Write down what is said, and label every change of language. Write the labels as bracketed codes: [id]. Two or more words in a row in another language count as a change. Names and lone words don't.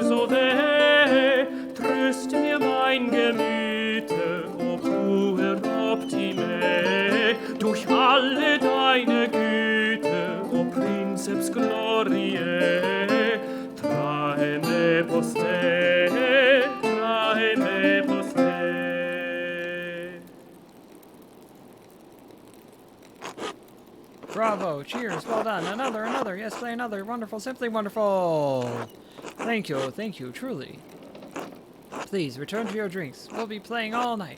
[de] so weh, tröste mir mein Gemüte, [la] o puer optime, [de] durch alle deine Güte, [la] o Princeps Gloriae, trae me poste, trae me poste. [en] Bravo, cheers, well done. Another, yes, play another. Wonderful, simply wonderful. Thank you, truly. Please, return to your drinks. We'll be playing all night.